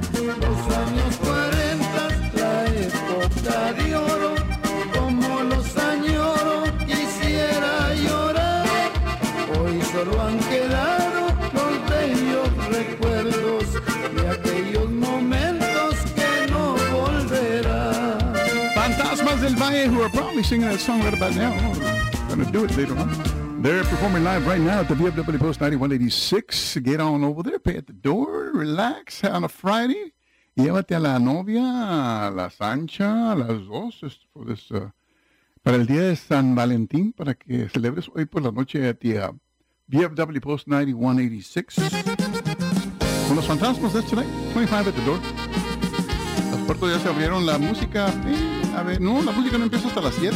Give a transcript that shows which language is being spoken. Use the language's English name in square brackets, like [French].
[Spanish] Los años 40 la época de oro, como los añoro, quisiera llorar. Hoy solo han quedado los bellos recuerdos de aquellos momentos que no volverán. [English] Fantasmas del Valle, who are probably singing that song right about now. Gonna do it later on. They're performing live right now at the BFW Post 9186. Get on over there, pay at the door, relax on a Friday. [Spanish] Llévate a la novia, a la Sancha, a las dos, [English] for this, [Spanish] para el día de San Valentín, para que celebres hoy por la noche [English] at the BFW Post 9186. Con los fantasmas, that's tonight, 25 at the door. [Spanish] Las puertas ya se abrieron, la música, a ver, no, la música no empieza hasta las 7.